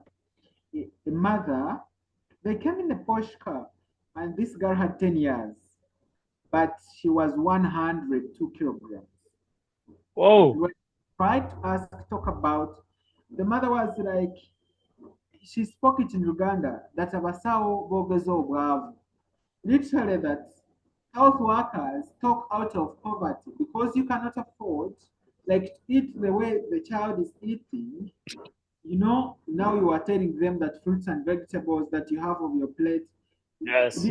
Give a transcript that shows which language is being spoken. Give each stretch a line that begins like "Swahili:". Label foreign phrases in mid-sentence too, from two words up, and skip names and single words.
English: A mother, they came in a Porsche car, and this girl had 10 years, but she was 102 kilograms. Oh, We tried to talk about, the mother was like, she spoke it in Uganda, that
Ganda: abasawo bogezo obwavu.
English: Literally that health workers talk out of poverty because you cannot afford like to eat the way the child is eating. Now you are telling them that fruits and vegetables that you have on your plate yes,